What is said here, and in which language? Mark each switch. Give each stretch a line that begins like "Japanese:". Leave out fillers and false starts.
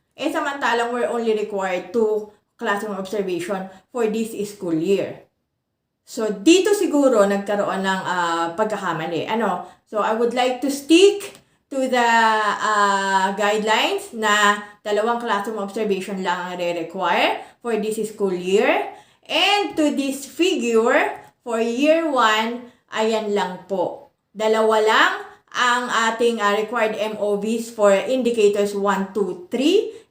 Filipino: Samantalang
English: we're only required 2 classroom observation for this school year.
Filipino: So, dito siguro nagkaroon ng pagkakamali.
English: So, I would like to stick to the guidelines na 2 classroom observation
Filipino: lang ang re-require
English: for this school year. And to this figure, for year 1, ayan lang po. 2
Filipino: lang ang ating
English: required MOVs for indicators 1, 2, 3.